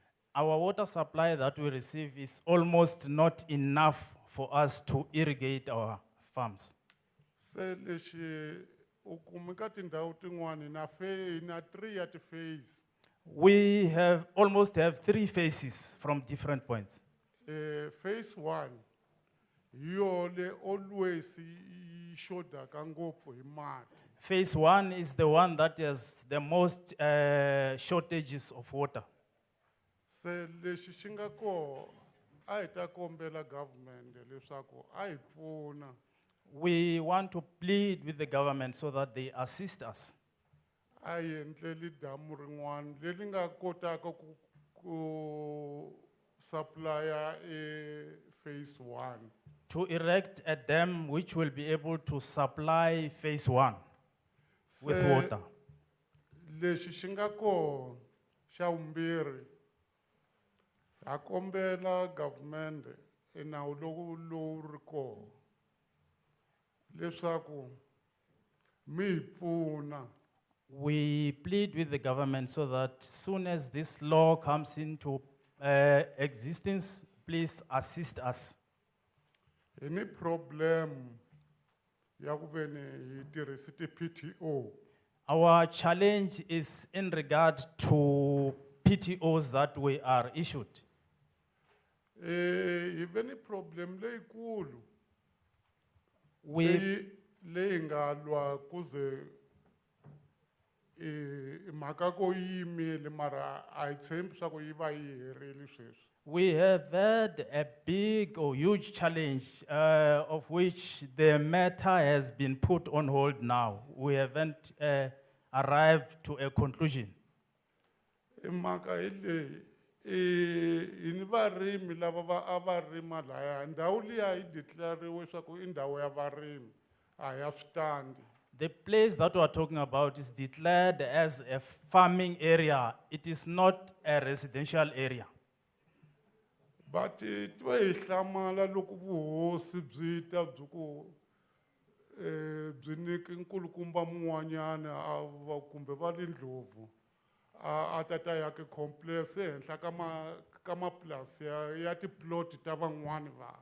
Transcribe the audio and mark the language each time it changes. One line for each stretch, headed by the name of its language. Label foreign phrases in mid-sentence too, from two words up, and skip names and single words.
English: Our water supply that we receive is almost not enough for us to irrigate our farms.
Tsonga: Se lexi u kuma ka tindhawu tin'wani na 3 at phase.
English: We almost have 3 phases from different points.
Tsonga: Phase 1 yole always shodaka ngopfu hi mati.
English: Phase 1 is the one that has the most shortages of water.
Tsonga: Se lexi xi nga koho a hi ta kombela government leswaku a hi pfuna.
English: We want to plead with the government so that they assist us.
Tsonga: A hi endleli damu rin'wana leri nga kotaka ku supplya phase 1.
English: To erect a dam which will be able to supply phase 1 with water.
Tsonga: Lexi xi nga koho xa vumbirhi ha kombela government nawu lowu ri koho leswaku mi hi pfuna.
English: We plead with the government so that soon as this law comes into existence, please assist us. Any problem
Tsonga: ya ku ve ni hi tirhisi ti-PTO.
English: Our challenge is in regard to PTOs that we are issued.
Tsonga: Hi ve ni problem leyikulu
English: We
Tsonga: leyi nga lwa kuze mhaka ko yi yimile mara a hi tshembi swa ku yi va yi herile sweswi.
English: We have had a big or huge challenge of which the matter has been put on hold now. We haven't arrived to a conclusion.
Tsonga: Mhaka hi leyi hi ni varimi lava a va rima laya ndhawu liya yi declariwe swa ku i ndhawu ya varimi a ya switandi.
English: The place that we are talking about is declared as a farming area. It is not a residential area.
Tsonga: But twe hi hlamala loko vuhosi byi ta byi ku byi nyiki nkulukumba mun'wanyana kumbe va le Ndlovu a ta yaka complex ehenhla ka maplasi ya tiplot ta van'wani vanhu.